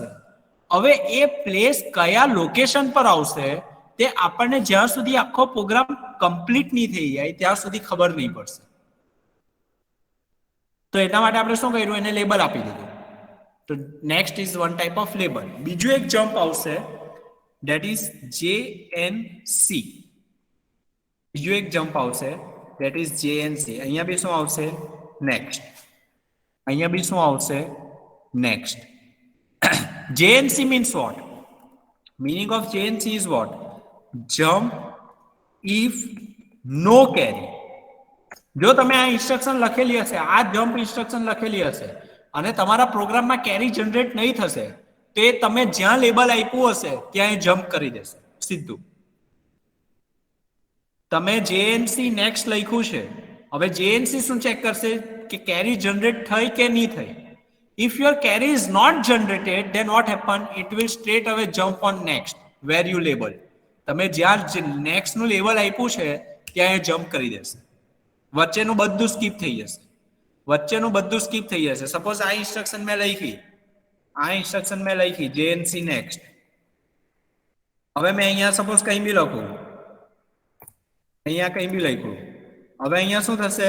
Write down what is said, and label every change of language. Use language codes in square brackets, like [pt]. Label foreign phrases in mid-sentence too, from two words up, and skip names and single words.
[gu] હવે એ પ્લેસ કયા લોકેશન પર આવશે તે આપણને જ્યાં સુધી આખો પ્રોગ્રામ કમ્પ્લીટ નહીં થઈ જાય ત્યાં સુધી ખબર નહીં પડશે. તો એટલા માટે આપણે શું કર્યું, એને લેબલ આપી દીધું. તો [en] next is one type of label. [gu] બીજું એક જમ્પ આવશે, [en] that is JNC. [gu] બીજું એક જમ્પ આવશે, [en] that is JNC. [gu] અહીંયા બી શું આવશે, નેક્સ્ટ. અહીંયા બી શું આવશે, નેક્સ્ટ. [en] JNC means what? Meaning of JNC is what? Jump if no carry. [gu] જો તમે આ ઇન્સ્ટ્રક્શન લખેલી હશે, આ [en] jump instruction [gu] લખેલી હશે અને તમારા પ્રોગ્રામમાં [en] carry generate [gu] નહીં થશે, તો એ તમે જ્યાં લેબલ આપ્યું હશે ત્યાં એ જમ્પ કરી દેશે સીધું. તમે [en] JNC next [gu] લખ્યું છે, હવે જેએનસી શું ચેક કરશે કે [en] carry generate [gu] થઈ કે નહીં થઈ. [en] If your carry is not generated, then what happen? It will straight away jump on next where you label. [gu] તમે જ્યાં નેક્સ્ટ નું લેવલ આપ્યું છે ત્યાં એ જમ્પ કરી દેશે. વચ્ચેનું બધું સ્કીપ થઈ જશે. સપોઝ આ ઇન્સ્ટ્રક્શન મેં લખી [en] JNC next. [gu] હવે મેં અહીંયા સપોઝ કંઈ બી લખું, હવે અહીંયા શું થશે?